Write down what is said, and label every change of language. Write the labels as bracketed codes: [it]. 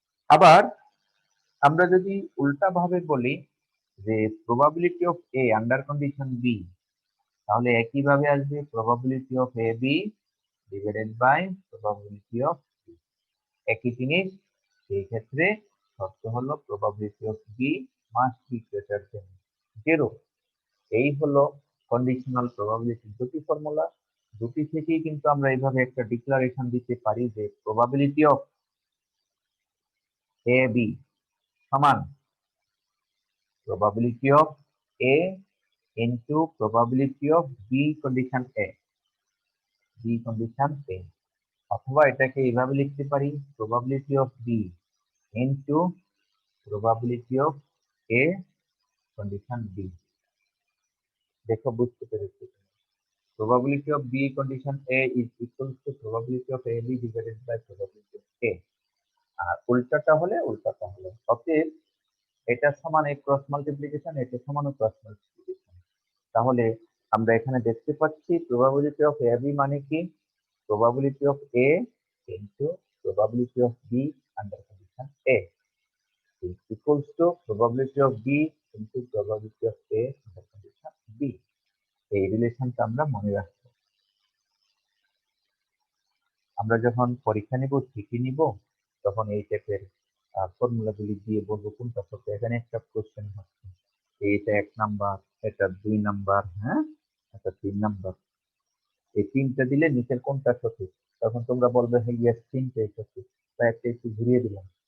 [bn] আবার আমরা যদি উল্টা ভাবে বলি যে [en] probability of A under condition B, [bn] তাহলে একইভাবে আসবে [en] probability of A B divided by probability of B, [bn] একই জিনিস। সেই ক্ষেত্রে শর্ত হলো [en] Probability of B must be greater than 0। [bn] এই হলো কন্ডিশনাল প্রবাবিলিটি দুটি ফর্মুলা। দুটি থেকেই কিন্তু আমরা এইভাবে একটা ডিক্লারেশন দিতে পারি যে [en] probability of A B সমান probability of A into probability of B condition A, B condition A, [bn] অথবা এটাকে এইভাবে লিখতে পারি [en] probability of B into probability of A condition B। [bn] দেখো বুঝতে পেরেছি, [en] probability of B condition A is equal to probability of AB divided by probability of A, [bn] আর উল্টাটা হলে অতএব এটা সমান এই ক্রস মাল্টিপ্লিকেশন, এটা সমান ক্রস মাল্টিপ্লিকেশন। তাহলে আমরা এখানে দেখতে পাচ্ছি [en] probability of A B [bn] মানে কি [en] Probability of A into probability of B under condition A is equals to probability of B into probability of A under condition B. [bn] এই রিলেশনটা আমরা মনে রাখবো। আমরা যখন পরীক্ষা নিব, চিঠি নিব, তখন এই টাইপের ফর্মুলাগুলি দিয়ে বলবো কোনটা সত্য। এখানে একটা কোশ্চেন হচ্ছে এটা 1 নাম্বার, এটা 2 নাম্বার, হ্যাঁ, এটা 3 নাম্বার। এই তিনটা দিলে নিচের কোনটা সঠিক, তখন তোমরা বলবে হ্যাঁ ইয়েস তিনটাই সঠিক, বা একটা একটু ঘুরিয়ে দিলাম।